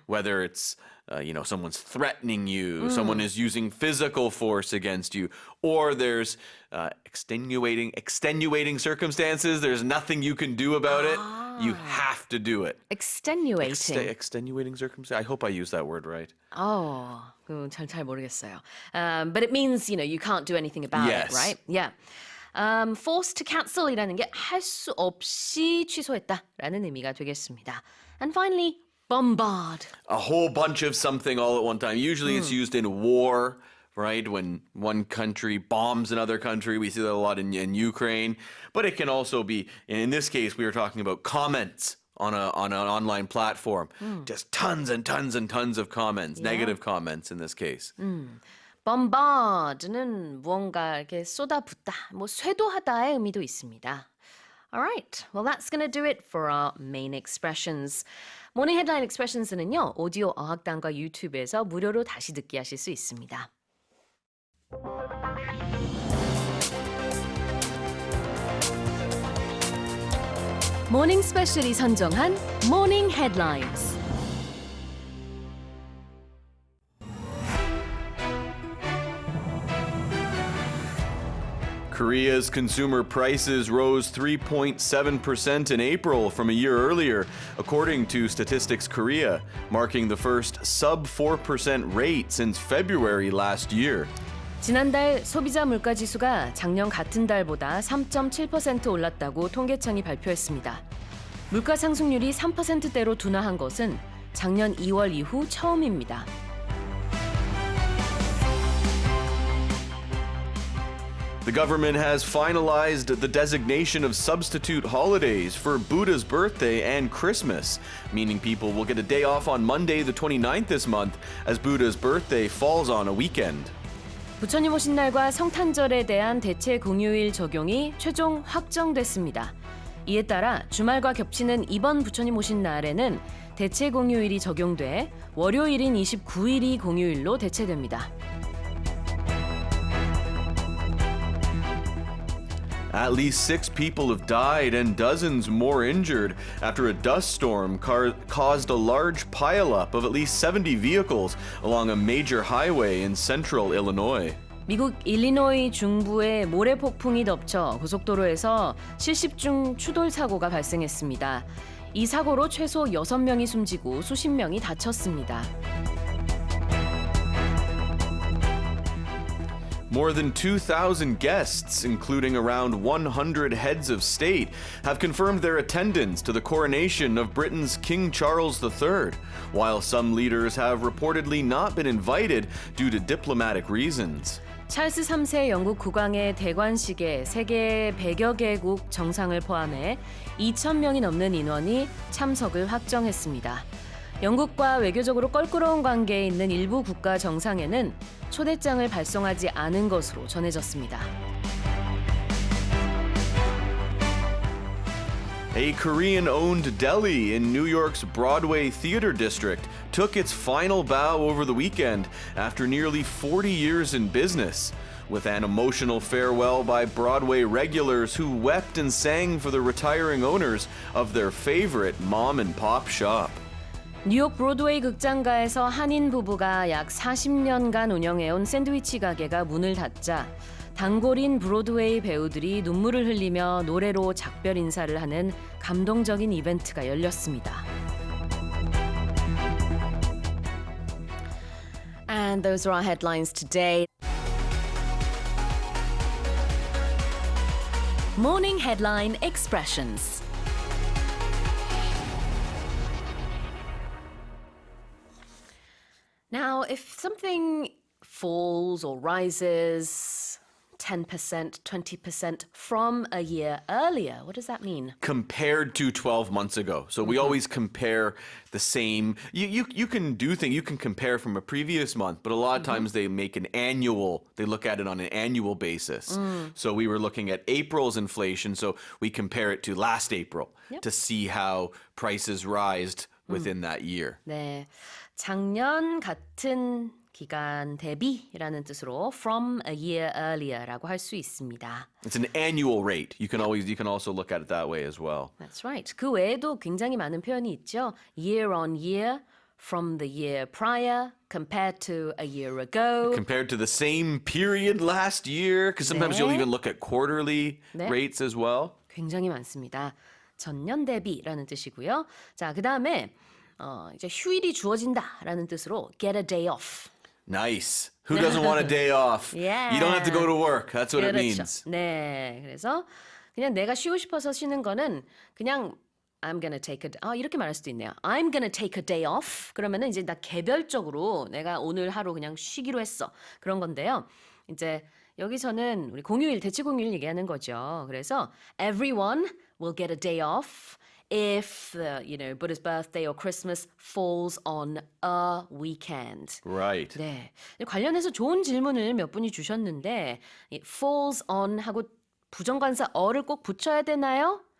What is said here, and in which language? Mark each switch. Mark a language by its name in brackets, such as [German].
[English] Whether it's someone's threatening you, someone is using physical force against you, or there's extenuating circumstances. There's nothing you can do about it. You have to do it. extenuating. Extenuating circumstances. I hope I used that word right. [Korean] 잘 모르겠어요. [English] But it means, you can't do anything about Yes. it, right? Yeah. Forced to cancel [Korean] 이라는 게 할 수 없이 취소했다라는 의미가 되겠습니다. [English] And finally, bombard. A whole bunch of something all at one time. Usually it's used in war, right? When one country bombs another country. We see that a lot in Ukraine. But it can also be, in this case, we were talking about comments on an online platform. Just tons and tons and tons of comments, negative comments in this case. [Korean] bombard는 무언가 이렇게 쏟아붓다, 쇄도하다의 의미도 있습니다. [English] Alright, well that's going to do it for our main expressions. [Korean] 모닝 헤드라인 expressions는요, 오디오 어학당과 유튜브에서 무료로 다시 듣기 하실 수 있습니다. 모닝스페셜이 선정한 모닝 헤드라인스. [English] Korea's consumer prices rose 3.7% in April from a year earlier, according to Statistics Korea, marking the first sub-4% rate since February last year. [Korean] 지난달 소비자 물가 지수가 작년 같은 달보다 3.7% 올랐다고 통계청이 발표했습니다. 물가 상승률이 3%대로 둔화한 것은 작년 2월 이후 처음입니다. [English] The government has finalized the designation of substitute holidays for Buddha's birthday and Christmas, meaning people will get a day off on Monday the 29th this month as Buddha's birthday falls on a weekend. [Korean] 부처님 오신 날과 성탄절에 대한 대체 공휴일 적용이 최종 확정됐습니다. 이에 따라 주말과 겹치는 이번 부처님 오신 날에는 대체 공휴일이 적용돼 월요일인 29일이 공휴일로 대체됩니다. [English] At least 6 people have died and dozens more injured after a dust storm caused a large pileup of at least 70 vehicles along a major highway in central Illinois. [Korean] 미국 일리노이 중부의 모래 폭풍이 덮쳐 고속도로에서 실십 중 추돌 사고가 발생했습니다. 이 사고로 최소 6명이 숨지고 수십 명이 다쳤습니다. [English] More than 2,000 guests, including around 100 heads of state, have confirmed their attendance to the coronation of Britain's King Charles III, while some leaders have reportedly not been invited due to diplomatic reasons. [Korean] 찰스 3세 영국 국왕의 대관식에 세계 100여 개국 정상을 포함해 2,000명이 넘는 인원이 참석을 확정했습니다. 영국과 외교적으로 껄끄러운 관계에 있는 일부 국가 정상에는 초대장을 발송하지 않은 것으로 전해졌습니다. [English] A Korean-owned deli in New York's Broadway Theater District took its final bow over the weekend after nearly 40 years in business, with an emotional farewell by Broadway regulars who wept and sang for the retiring owners of their favorite mom-and-pop shop. [Korean] 뉴욕 브로드웨이 극장가에서 한인 부부가 약 40년간 운영해온 샌드위치 가게가 문을 닫자 단골인 브로드웨이 배우들이 눈물을 흘리며 노래로 작별 인사를 하는 감동적인 이벤트가 열렸습니다. [English] And those are our headlines today. Morning Headline Expressions. Now, if something falls or rises 10%, 20% from a year earlier, what does that mean? Compared to 12 months ago. So we always compare the same. You can do things, you can compare from a previous month, but a lot of times they make an annual, they look at it on an annual basis. So we were looking at April's inflation, so we compare it to last April to see how prices rised within that year. [Korean] 네, 작년 같은 기간 대비라는 뜻으로 [English] from a year earlier [Korean] 라고 할 수 있습니다. [English] It's an annual rate. You can also look at it that way as well. That's right. [Korean] 그 외에도 굉장히 많은 표현이 있죠. [English] Year on year, from the year prior, compared to a year ago. Compared to the same period last year, because sometimes [Korean] 네. [English] you'll even look at quarterly [Korean] 네. [English] rates as well. [Korean] 굉장히 많습니다. 전년 대비라는 뜻이고요. 자, 그다음에 이제 휴일이 주어진다라는 뜻으로 [English] get a day off. Nice. Who doesn't want a day off? Yeah. You don't have to go to work. That's what it [Korean] 그렇죠. [English] means. [Korean] 네, 그래서 그냥 내가 쉬고 싶어서 쉬는 거는 그냥 [English] I'm gonna take [Korean] 이렇게 말할 수도 있네요. [English] I'm gonna take a day off. [Korean] 그러면은 이제 나 개별적으로 내가 오늘 하루 그냥 쉬기로 했어. 그런 건데요. 이제 여기서는 우리 공휴일, 대체 공휴일 얘기하는 거죠. 그래서 [English] everyone will get a day off if Buddha's birthday or Christmas falls on a weekend. Right. [Korean] 네. 관련해서 좋은 질문을 몇 분이 주셨는데 이 [English] falls on [Korean] 하고 부정관사 어를 꼭 붙여야 되나요?